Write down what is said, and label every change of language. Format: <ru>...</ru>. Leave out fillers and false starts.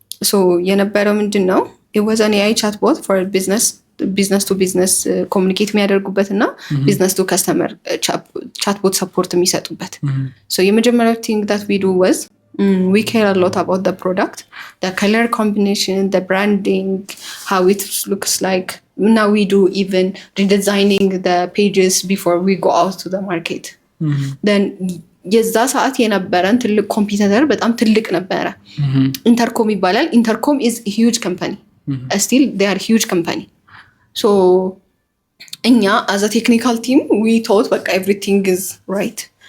<am>ሶ የነበረው ምንድነው</am> <en>it was an AI chatbot for business to business communicate</en> <am>የሚያደርጉበት እና</am> <en>business to customer chatbot support</en> <am>የሚሰጡበት።</am> <en>so የመጀመሪያው thing that we do was we care a lot about the product, the color combination, the branding, how it looks like. Now we do even redesigning the pages before we go out to the market.</en> <am>then የዛ ሰዓት የነበረን ትልቅ ኮምፒውተር በጣም ትልቅ ነበረ። ኢንተርኮም ይባላል። ኢንተርኮም</am> <en>is a huge company. still they are huge company. so</en> <am>እኛ</am> <en>as a technical team we thought</en> <am>በቃ</am> <en>everything is right.</en>